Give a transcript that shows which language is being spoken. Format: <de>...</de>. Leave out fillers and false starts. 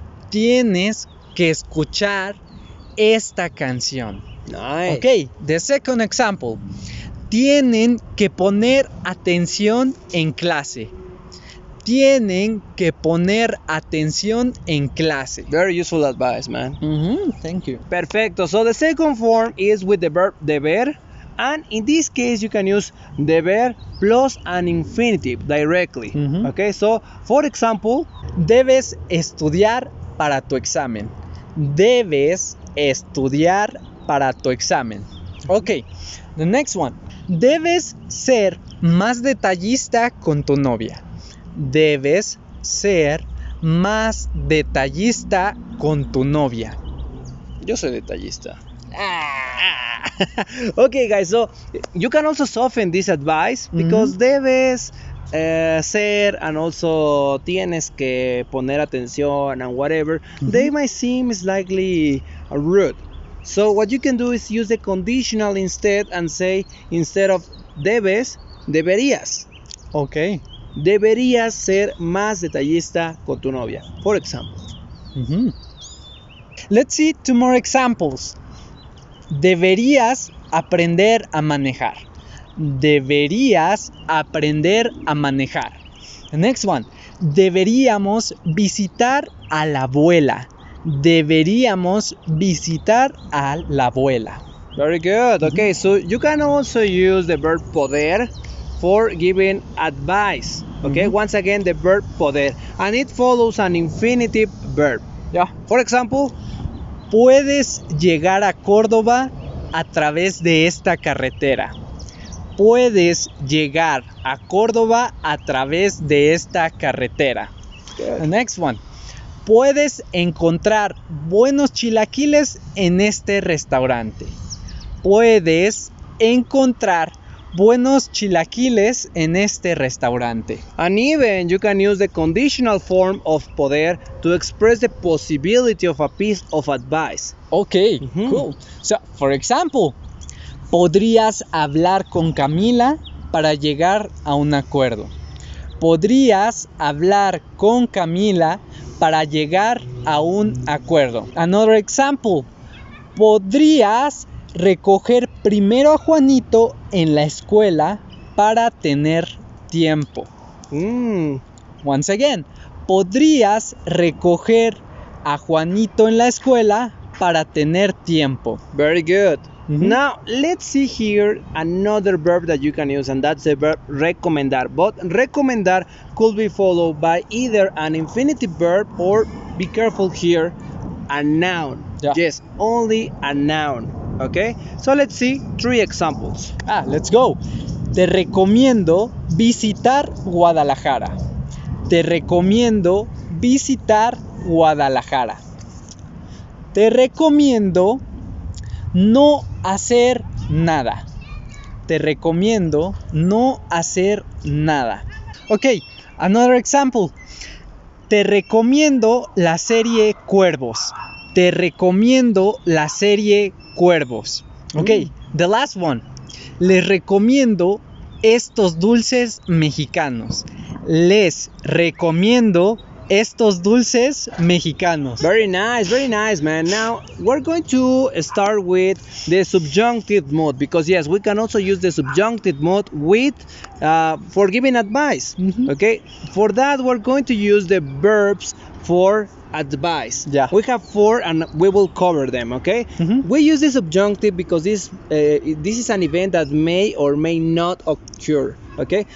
<es>Tienes que escuchar esta canción.</es> <en>Nice. Okay, the second example.</en> <es>Tienen que poner atención en clase. Tienen que poner atención en clase.</es> <en>Very useful advice, man. Thank you.</en> <es>Perfecto.</es> <en>So the second form is with the verb deber. And in this case, you can use deber plus an infinitive directly. Okay, so for example,</en> <es>debes estudiar para tu examen. Debes estudiar para tu examen.</es> <en>Ok, the next one.</en> <es>Debes ser más detallista con tu novia. Debes ser más detallista con tu novia. Yo soy detallista.</es> <en>Okay, guys, so you can also soften this advice because</en> <es>debes ser</es> <en>and also</en> <es>tienes que poner atención</es> <en>and whatever. They might seem slightly rude. So what you can do is use the conditional instead and say instead of debes, deberías. Ok.</en> <es>Deberías ser más detallista con tu novia.</es> <en>For example. Let's see two more examples.</en> <es>Deberías aprender a manejar. Deberías aprender a manejar.</es> <en>The next one.</en> <es>Deberíamos visitar a la abuela. Deberíamos visitar a la abuela.</es> <en>Very good. Okay, so you can also use the verb poder for giving advice. Okay, once again, the verb poder. And it follows an infinitive verb. Yeah. For example,</en> <es>puedes llegar a Córdoba a través de esta carretera. Puedes llegar a Córdoba a través de esta carretera.</es> <en>The next one.</en> <es>Puedes encontrar buenos chilaquiles en este restaurante. Puedes encontrar buenos chilaquiles en este restaurante.</es> <en>And even you can use the conditional form of poder to express the possibility of a piece of advice. Okay, cool. So, for example,</en> <es>podrías hablar con Camila para llegar a un acuerdo. Podrías hablar con Camila para llegar a un acuerdo.</es> <en>Another example.</en> <es>Podrías recoger primero a Juanito en la escuela para tener tiempo.</es> <en>Once again.</en> <es>Podrías recoger a Juanito en la escuela para tener tiempo.</es> <en>Very good. Now, let's see here another verb that you can use, and that's the verb recomendar. But recomendar could be followed by either an infinitive verb or, be careful here, a noun. Yeah. Yes, only a noun. Okay? So let's see 3 examples. Let's go.</en> <es>Te recomiendo visitar Guadalajara. Te recomiendo visitar Guadalajara. Te recomiendo no hacer nada. Te recomiendo no hacer nada.</es> <en>Ok, another example.</en> <es>Te recomiendo la serie Cuervos. Te recomiendo la serie Cuervos.</es> <en>Ok, the last one.</en> <es>Les recomiendo estos dulces mexicanos. Les recomiendo estos dulces mexicanos.</es> <en>Very nice, man. Now, we're going to start with the subjunctive mode because, yes, we can also use the subjunctive mode with for giving advice. Okay, for that, we're going to use the verbs for advice. Yeah. We have 4 and we will cover them, okay? We use the subjunctive because this is an event that may or may not occur, okay?</en>